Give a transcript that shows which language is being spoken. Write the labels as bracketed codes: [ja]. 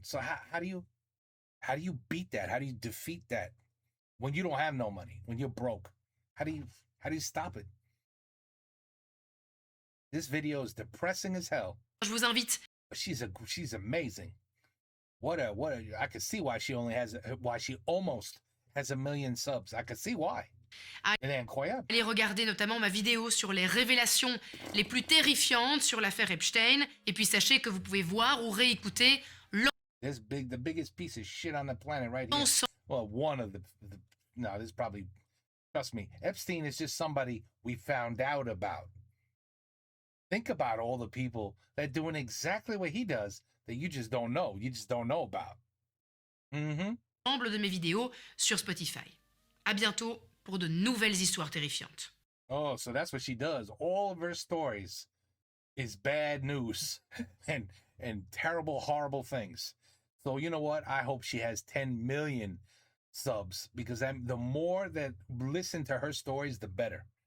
[en] So how do you beat that? How do you defeat that when you don't have no money, when you're broke? How do you stop it? This video is depressing as hell. [fr] Je vous invite. [en] She's amazing. I can see why she almost has 1 million subs. I can see why. [fr] Elle est incroyable. Allez regarder notamment ma vidéo sur les révélations les plus terrifiantes sur l'affaire Epstein. Et puis sachez que vous pouvez voir ou réécouter [en] the biggest piece of shit on the planet right here. Well, one of no, this is probably, trust me, Epstein is just somebody we found out about. Think about all the people that are doing exactly what he does that you just don't know. You just don't know about. [fr] L'ensemble de mes vidéos sur Spotify. À bientôt pour de nouvelles histoires terrifiantes. [en] Oh, so that's what she does. All of her stories is bad news and terrible, horrible things. So you know what? I hope she has 10 million subs because the more that listen to her stories, the better.